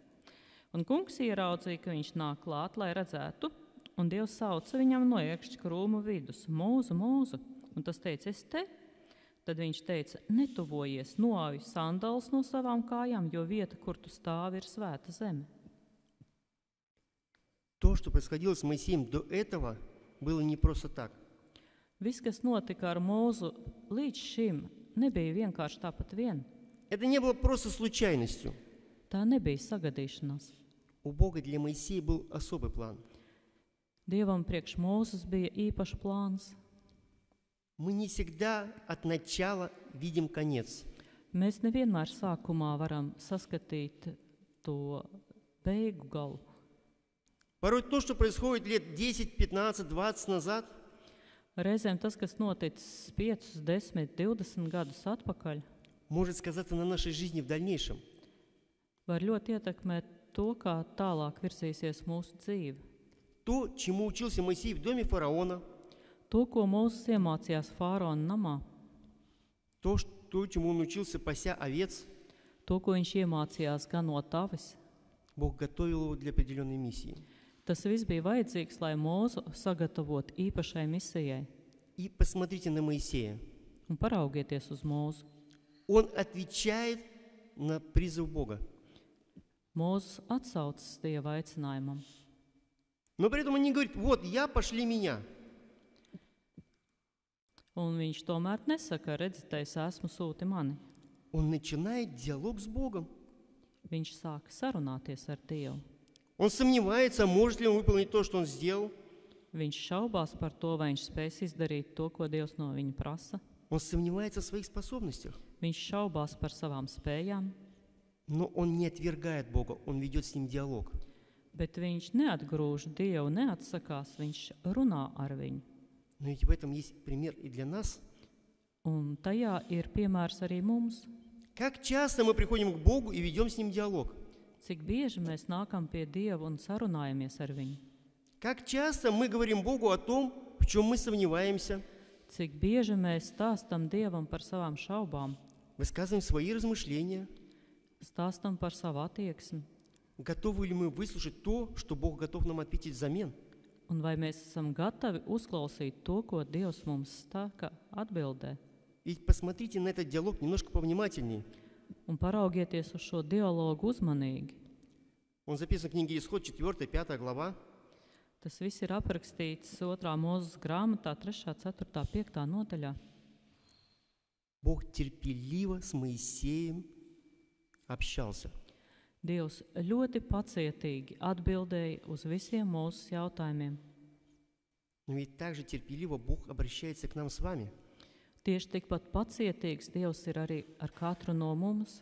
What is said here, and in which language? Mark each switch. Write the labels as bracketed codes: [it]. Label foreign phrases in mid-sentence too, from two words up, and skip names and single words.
[lv] Un kungs ieraudzīja, ka viņš nāk klāt, lai redzētu, un Dievs sauca viņam no ērkšķa krūma vidus: «Mūzu, Mūzu!» Un tas teica: «Es te». Tad viņš teica: «Netuvojies, noauj sandālus no savām kājām, jo vieta, kur tu stāvi, ir svēta zeme». [ru] То, что происходило с Моисеем до этого, было не просто так. [lv] Viss, kas notika ar Mūzu līdz šim, nebija vienkārši tāpat vien. [ru] Это не было просто случайностью. [lv] Tā nebija sagadīšanās. [ru] У Бога для Моисея был особый план. [lv] Dievam priekš Mūzes bija īpašs plāns. [ru] Мы не всегда от начала видим конец. [lv] Mēs nevienmēr sākumā varam saskatīt to beigu galu. [ru] Порой то, что происходит лет 10, 15, 20 назад, [lv] Reizēm tas, kas noticis 5, 10, 20 gadus atpakaļ, [ru] может сказаться на нашей жизни в дальнейшем. [lv] var ļoti ietekmēt to, kā tālāk virzīsies mūsu dzīve. [ru] То, чему учился Моисей в доме фараона, [lv] To, ko Mūzes iemācījās Fāraona namā, [ru] то, чему он учился, пася овец, [lv] to, ko viņš iemācījās ganot avis, [ru] Бог готовил его для определенной миссии. [lv] tas viss bija vajadzīgs, lai Mūzu sagatavotu īpašai misijai. [ru] И посмотрите на Моисея. [lv] Un paraugieties uz Mūzu. [ru] Он отвечает на призыв Бога. [lv] Mūzes atsaucas Dieva aicinājumam. [ru] Но при этом он не говорит: вот, я, пошли меня. [lv] Un viņš tomēr nesaka, redziet, es esmu sūti mani. [ru] Он начинает диалог с Богом. [lv] Viņš sāka sarunāties ar Dievu. [ru] Он сомневается, может ли он выполнить то, что он сделал. [lv] Viņš šaubās par to, vai viņš spēs izdarīt to, ko Dievs no viņa prasa. [ru] Он сомневается в своих способностях. [lv] Viņš šaubās par savām spējām, [ru] Но он не отвергает Бога, он ведет с ним диалог. [lv] bet viņš neatgrūž Dievu, neatsakās, viņš runā ar viņu. [ru] Но ведь в этом есть пример и для нас. [lv] Un tajā ir piemērs arī mums. [ru] Как часто мы приходим к Богу и ведем с Ним диалог? [lv] Cik bieži mēs nākam pie Dieva un sarunājamies ar viņu. [ru] Как часто мы говорим Богу о том, в чем мы сомневаемся, [lv] Cik bieži mēs stāstam Dievam par savām šaubām, [ru] высказываем свои размышления, [lv] stāstam par savu attieksmi, [ru] готовы ли мы выслушать то, что Бог готов нам ответить взамен. [lv] un vai mēs esam gatavi uzklausīt to, ko Dievs mums stāka atbildē. [ru] Ведь посмотрите на этот диалог немножко повнимательнее. [lv] Un paraugieties uz šo dialogu uzmanīgi. [ru] Он записан в книге Исход, 4-5 глава. [lv] Tas viss ir aprakstīts 2. Mūzes grāmatā, 3., 4., 5. nodaļā. [ru] Бог терпеливо с Моисеем общался. [lv] Dievs ļoti pacietīgi atbildēja uz visiem mūsu jautājumiem. [ru] Но ведь также терпеливо Бог обращается к нам с вами. [lv] Tieši tikpat pacietīgs Dievs ir arī ar katru no mums.